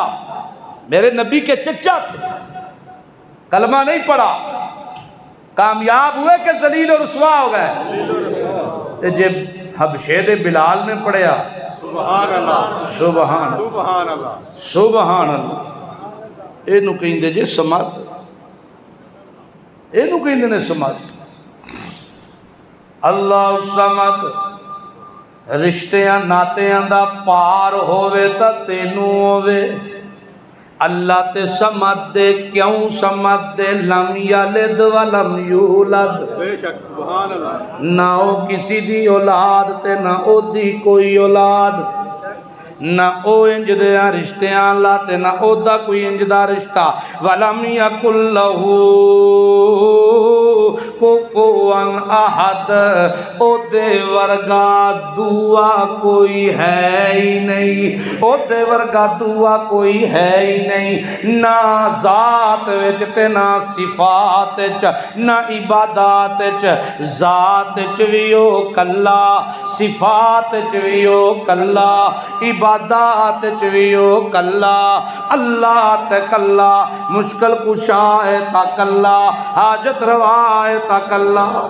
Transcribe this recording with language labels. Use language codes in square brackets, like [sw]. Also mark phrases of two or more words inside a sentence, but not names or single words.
[ur] میرے نبی کے چچا تھے، کلمہ نہیں پڑھا، کامیاب ہوئے کہ ذلیل و رسوا ہو گئے؟ [pa] جب حبشے دے بلال نے پڑھیا، [ar] سبحان اللہ سبحان اللہ سبحان اللہ، [pa] اینو کہندے جے سمت، اینو کہندے نے سمت۔ اللہ سمت، رشتیاں ناتیاں دا پار ہووے تا تینو ہووے، اللہ تے سمت دے کیوں سمت دے [ar] لم یلد ولم یولد، [pa] بے شک [ar] سبحان اللہ، [pa] نہ او کسی دی اولاد تے نہ او دی کوئی اولاد، نہ او انج دے رشتیاں اللہ تے نہ او دا کوئی انج دا رشتہ، [ar] ولم یکن لہو كفوا أحد, [pa] او دے ورگا دوا کوئی ہے ہی نہیں، او دے ورگا دوا کوئی ہے ہی نہیں، نہ ذات وچ تے نہ صفات چ، نہ عبادات چ، ذات چ بھی او کلا، صفات چ بھی او کلا، عبادات چ بھی او کلا، اللہ تے کلا، مشکل کشا ہے تا کلا، حاجت روا ہے تا کلا.